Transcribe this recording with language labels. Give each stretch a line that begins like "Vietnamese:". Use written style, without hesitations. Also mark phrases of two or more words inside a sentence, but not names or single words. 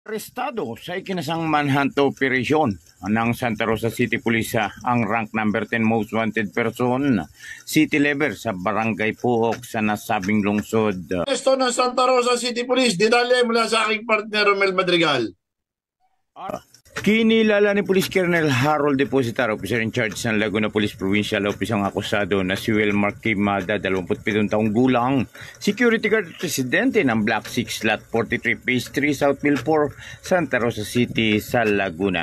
Filipino: Arestado sa ikinasang
English: manhunt operation
Filipino: ng Santa Rosa City Police ang rank number 10
English: most wanted person, city level
Filipino: sa Barangay Puok sa nasabing lungsod. Esto ng Santa Rosa City Police, dinali mula sa aking partner Romel Madrigal. Kinilala ni Police Colonel Harold Depositar,
English: officer in charge
Filipino: ng Laguna Police Provincial Office ang akusado na si Wilmar Quimada, 27 taong gulang,
English: security guard
Filipino: presidente ng Block 6 Lot 43 Phase 3 South Mill 4, Santa Rosa City sa Laguna.